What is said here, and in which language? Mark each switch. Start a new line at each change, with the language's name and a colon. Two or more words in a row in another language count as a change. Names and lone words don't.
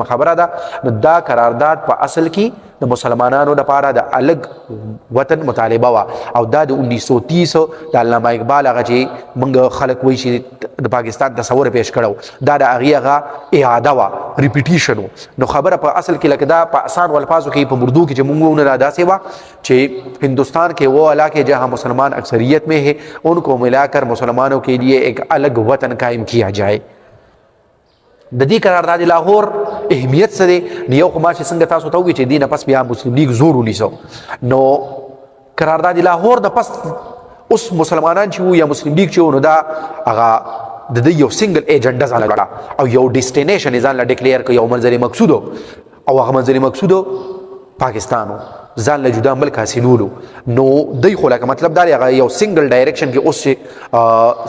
Pashto: خبره ده نو دا قرارداد په اصل کې د مسلمانانو لپاره د الګ وطن مطالبه وا او دا د 1930 د علامه اقبال هغه چې موږ خلک وایي چې د پاکستان تصور پیش کړو دا د هغه اعاده وا ریپیټیشن نو خبره په اصل کې لکه دا په آسان الفاظو کې په اردو کې چې موږ نه داسې وا چې هندوستان
Urdu: کے وہ علاقے جہاں مسلمان اکثریت میں ہے ان کو ملا کر مسلمانوں کے لیے ایک الگ وطن قائم کیا جائے
Pashto: د دې قرارداد لاهور اهمیت څه دی یو خو ما چې څنګه تاسو ته وی چې دینه پس بیا مسلم لیگ زور ونیسو نو قرارداد لاهور د پس اوس مسلمانان چې یا مسلم لیگ چې نو دا هغه د یو
English: single agenda
Pashto: ځان لګړه او یو ډیسټینیشن ځان لا ډیکلیئر کوي یو منځري مقصود او هغه منځري مقصود پاکستانو ځان له جدا ملک حاصلولو نو دوی خو لکه مطلب دا هغه یو
English: single direction
Pashto: کې اوس